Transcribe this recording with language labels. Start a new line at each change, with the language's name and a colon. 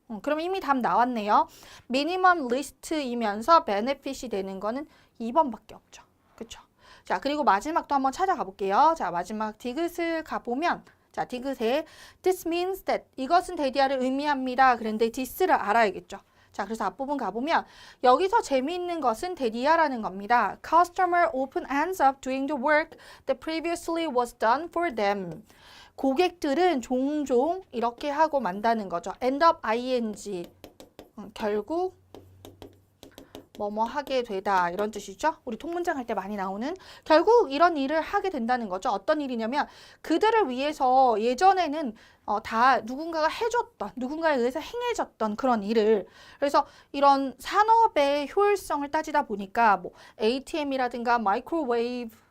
Korean: 그럼 이미 답 나왔네요. 미니멈 리스트이면서 베네핏이 되는 거는 2번밖에 없죠. 그렇죠? 자, 그리고 마지막도 한번 찾아가 볼게요. 자, 마지막 디귿을 가보면, 자, 디귿에
English: this means that,
Korean: 이것은 대디아를 의미합니다. 그런데 this를 알아야겠죠. 자, 그래서 앞부분 가보면 여기서 재미있는 것은 대디아라는 겁니다.
English: Customer often ends up doing the work that previously was done for them.
Korean: 고객들은 종종 이렇게 하고 만다는 거죠. end up ing. 결국 뭐뭐 하게 되다 이런 뜻이죠. 우리 통문장 할 때 많이 나오는 결국 이런 일을 하게 된다는 거죠. 어떤 일이냐면 그들을 위해서 예전에는 다 누군가가 해줬던, 누군가에 의해서 행해졌던 그런 일을, 그래서 이런 산업의 효율성을 따지다 보니까 뭐 ATM이라든가 마이크로웨이브